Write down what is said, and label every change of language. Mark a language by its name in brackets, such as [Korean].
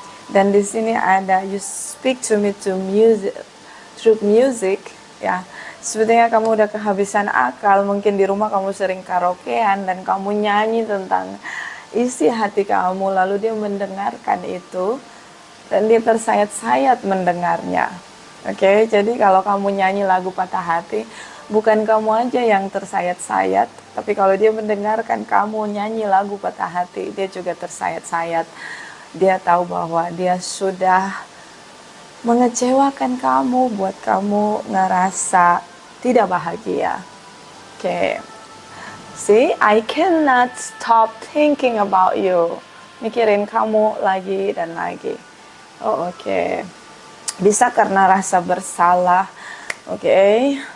[Indonesian] Dan di sini ada [English] you speak to me to music, through music, ya. [Indonesian] Sepertinya kamu udah kehabisan akal, mungkin di rumah kamu sering karaokean dan kamu nyanyi tentang isi hati kamu, lalu dia mendengarkan itu dan dia tersayat-sayat mendengarnya. Oke, jadi kalau kamu nyanyi lagu patah hati, bukan kamu aja yang tersayat-sayat, tapi kalau dia mendengarkan kamu nyanyi lagu patah hati, dia juga tersayat-sayat. Dia tahu bahwa dia sudah mengecewakan kamu, buat kamu ngerasa tidak bahagia. Oke. [English] See, I cannot stop thinking about you. [Indonesian] Mikirin kamu lagi dan lagi. Oh, oke. Bisa karena rasa bersalah. Oke.